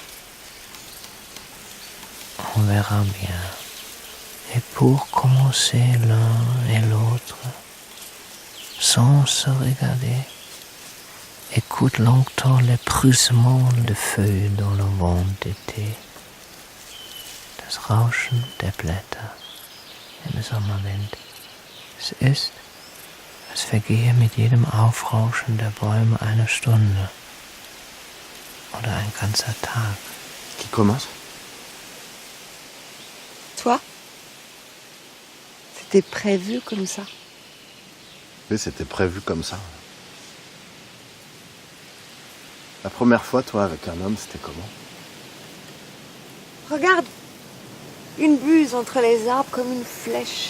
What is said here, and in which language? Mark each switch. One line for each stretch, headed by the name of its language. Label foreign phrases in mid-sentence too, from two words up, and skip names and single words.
French: On verra bien. Et pour commencer l'un et l'autre, sans se regarder, écoute longtemps le bruissement de feuilles dans le vent d'été.
German: Das Rauschen der Blätter im Sommerwind. Es ist, als vergehe mit jedem Aufrauschen der Bäume eine Stunde oder ein ganzer Tag.
French: Qui commence? Toi? C'était prévu comme ça. Oui, c'était prévu comme ça. La première fois, toi, avec un homme, c'était comment? Regarde, une buse entre les arbres comme une flèche.